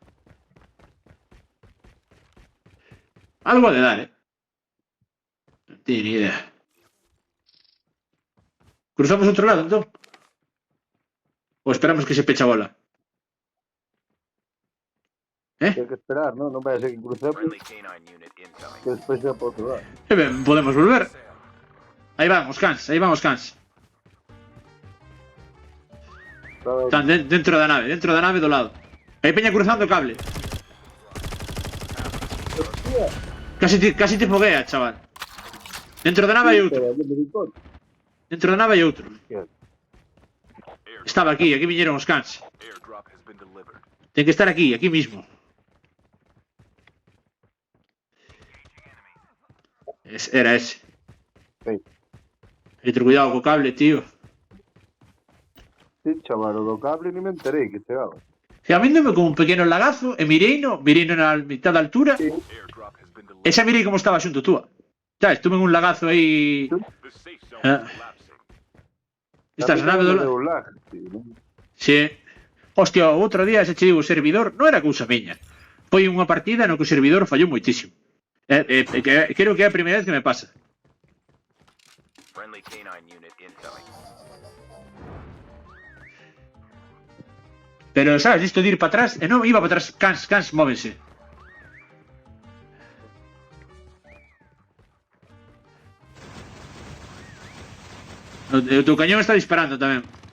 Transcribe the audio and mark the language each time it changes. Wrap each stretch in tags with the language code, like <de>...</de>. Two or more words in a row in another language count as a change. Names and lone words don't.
<es>Algo ha de dar, Non tiene ni idea.</es> <gl>¿Cruzamos outro lado, entón? Ou esperamos que se pecha a bola?</gl> <es>Hay que esperar, ¿no?</es> <gl>Non vai a ser que crucemos</gl> <en>Friendly canine unit incoming.</en> <gl>que despois sea por outro lado. Ben, podemos volver. Sale. Aí van os cans. Están dentro da nave do lado. Aí peña cruzando o cable. Casi te foguea, chaval. Dentro da nave hai outro. Dentro da nave hai outro. Estaba aquí viñeron os cans.</gl> <en>Airdrop has been delivered.</en> <gl>Ten que estar aquí mismo. Era ese. Sí. Hay que ter cuidado co cable, tío. Sí, chaval, o do cable ni me enterei que chegaba. Que a mí me como un pequeno lagazo e mireino na mitad da altura. Sí.</gl> <en>Airdrop has been delivered.</en> <gl>Esa mirei como estaba xunto túa. Sabes, tuve un lagazo aí.</gl> <en>The safe zone Ah. is collapsing.</en> <gl>Estás A mí nave do tamén me lado. deu un lag, tío, non? Sí. Hostia, o outro día se che digo o servidor non era cousa miña. Foi unha partida no que o servidor fallou moitísimo. Creo que é a primeira vez que me pasa.</gl> <en>Friendly canine unit incoming.</en> <gl>Pero, sabes, isto de ir para atrás, e non iba para atrás, cans, móvense. Tu cañón está disparando tamén.</gl>